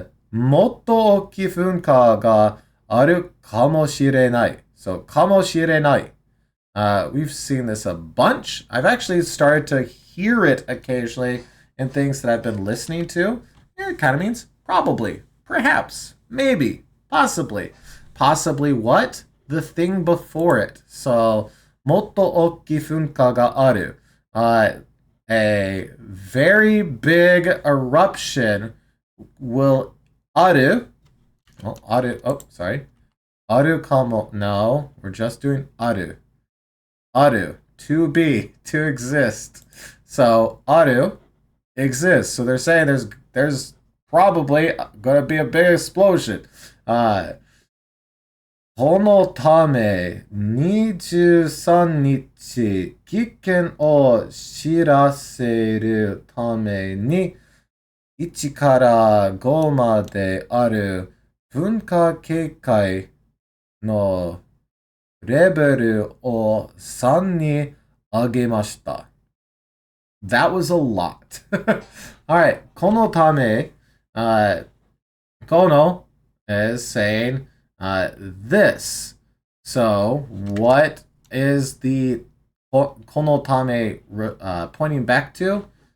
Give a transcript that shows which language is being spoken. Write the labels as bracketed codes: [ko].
[ja] もっと大きい噴火があるかもしれない。 [en] So, [ja] かもしれない。 [en] We've seen this a bunch. I've actually started to hear it occasionally in things that I've been listening to. It kind of means probably, perhaps, maybe, possibly. Possibly what? The thing before it. [ja] So, もっと大きい噴火がある. [en] A very big eruption will ある. Oh, ある.Oh, sorry. [ja] あるかも. [en] No, we're just doing ある. Aru, to be, to exist. So Aru exists. So they're saying there's probably gonna be a big explosion. [ja] このため23日危険を知らせるために1から5まである噴火警戒のレベルを3に上げました。 [en] That was a lot. Alright, このため、kono is saying this. So, what is the このため pointing back to?